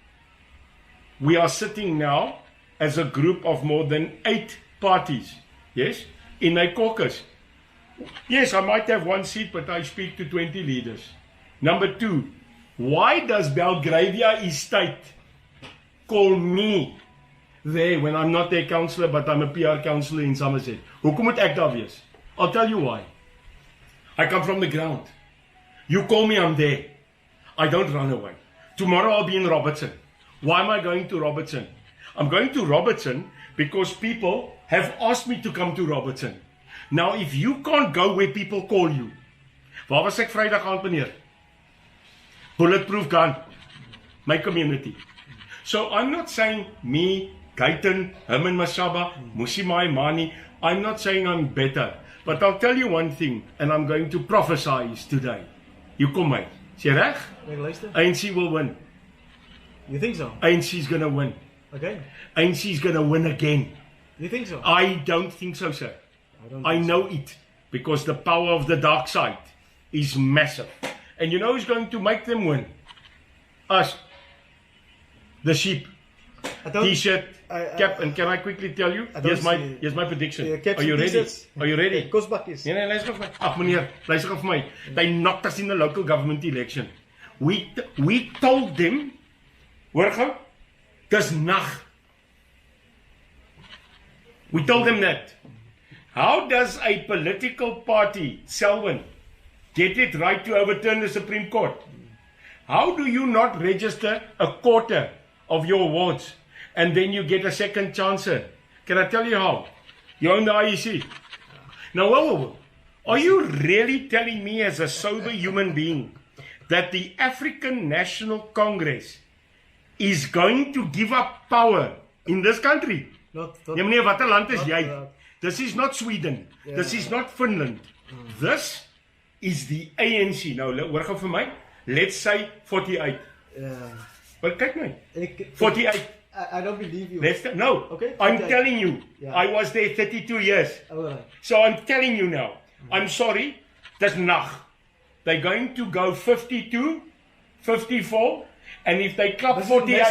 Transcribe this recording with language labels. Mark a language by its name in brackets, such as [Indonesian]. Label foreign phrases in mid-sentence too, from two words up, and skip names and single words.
[English] We are sitting now as a group of more than 8 parties, yes, in a caucus. Yes, I might have 1 seat, but I speak to 20 leaders. Number 2, why does Belgravia Estate call me there when I'm not a councillor, but I'm a PR councillor in Somerset? [Afrikaans] Hoekom moet ek daar wees? [English] I'll tell you why. I come from the ground. You call me, I'm there. I don't run away. Tomorrow I'll be in Robertson. Why am I going to Robertson? I'm going to Robertson because people have asked me to come to Robertson. Now, if you can't go where people call you, [Afrikaans] waar was ek Vrydag aand, meneer? [English] Bulletproof gun. My community. So I'm not saying me, Gaitan, Herman Mashaba, Musimai Mani, I'm not saying I'm better. But I'll tell you one thing, and I'm going to prophesize today. [Afrikaans] You kom my. Is jy reg? [English] ANC will win. You think so? ANC is going to win. Okay. ANC is going to win again. You think so? I don't think so, sir. I know it. Because the power of the dark side is massive. And you know who's going to make them win? Us. The sheep. T-shirt, cap, and can I quickly tell you? Here's my prediction. Are you ready? Are you ready? [Afrikaans] Kosbakkies. Nee, luister vir my. Ag meneer, luister vir my. [English] They knocked us in the local government election. We told them, [Afrikaans] hoor gou, dis nag. [English] We told them that. How does a political party, Selwyn, get it right to overturn the Supreme Court? How do you not register a quarter of your awards and then you get a second chance? Can I tell you how? You're in the IEC. Now, whoa. Are you really telling me as a sober human being that the African National Congress is going to give up power in this country? [Afrikaans] Nee, meneer, watter land is jy? [English] This is not Sweden. Yeah. This is not Finland. This is the ANC. Now, [Afrikaans] hoor gou vir my. [English] Let's say 48. Yeah. [Afrikaans] But kyk my. 48. [English] I don't believe you. No. Okay. I'm telling you. Yeah. I was there 32 years. Right. So I'm telling you now. I'm sorry. [Afrikaans] Dis nag. [English] They're going to go 52, 54, and if they club 48.